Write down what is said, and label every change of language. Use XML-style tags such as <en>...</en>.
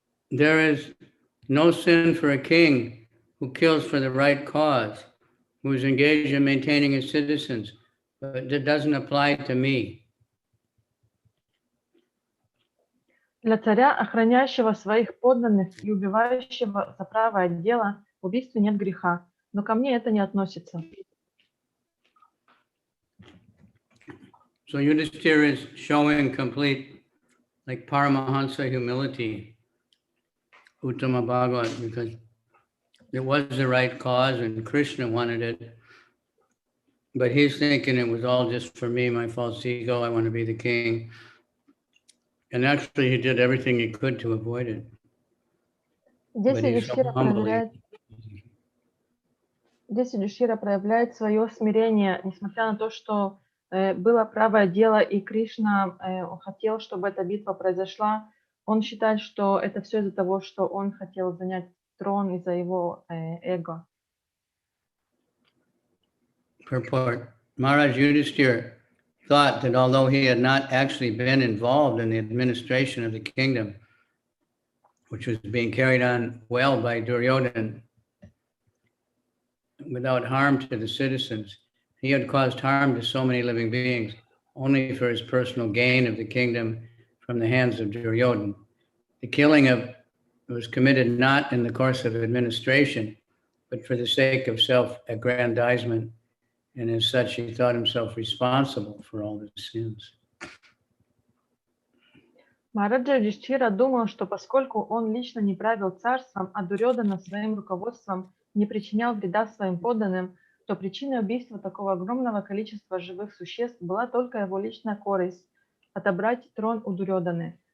<en>There is no sin for a king who kills for the right cause, who is engaged in maintaining his citizens, but that doesn't apply to me.</en> <ru>Для царя, охраняющего своих подданных и убивающего за правое дело, в убийстве нет греха, но ко мне это не относится.</ru> <en>So Yudhishthira is showing complete, like Paramahansa humility, Uttama Bhagavat, because it was the right cause and Krishna wanted it. But he's thinking it was all just for me, my false ego, I want to be the king. And actually he did everything he could to avoid it.</en> <ru>Здесь</ru> <en>But he's so humbly.</en> <ru>Юдхишthira проявляет свое смирение, несмотря на то, что было правое дело, и Кришна хотел, чтобы эта битва произошла. Он считает, что это все из-за того, что он хотел занять трон из-за его эго.</ru> <en>Purport. Maharaj Yudhishthira thought that although he had not actually been involved in the administration of the kingdom, which was being carried on well by Duryodhana, without harm to the citizens, he had caused harm to so many living beings only for his personal gain of the kingdom from the hands of Duryodhana. The killing was committed not in the course of administration, but for the sake of self-aggrandizement, and as such he thought himself responsible for all the sins.</en> <ru>Махараджа Юдхишthira думал, что поскольку он лично не правил царством, а Дурьодана своим руководством не причинял вреда своим подданным, то причиной убийства такого огромного количества живых существ была только его личная корысть – отобрать трон у Дурьоданы.</ru>